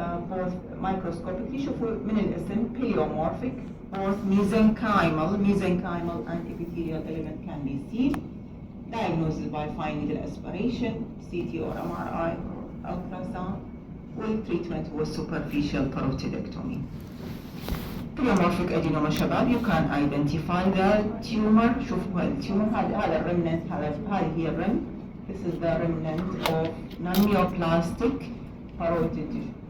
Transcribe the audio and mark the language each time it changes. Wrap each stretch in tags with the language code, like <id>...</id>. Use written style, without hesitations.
<en>both microscopically</en> <ar>شوفوا من الاسم</ar> <en>pleomorphic, both mesenchymal and epithelial element can be seen. Diagnosis by fine needle aspiration, CT or MRI or ultrasound. With treatment was superficial parotidectomy. Pleomorphic adenoma شباب, you can identify the tumor.</en> <ar>شوفوا التيومر هذا الرمنت، هذه هي الرم.</ar> <en>This is the remnant of non-neoplastic parotid tissue.</en>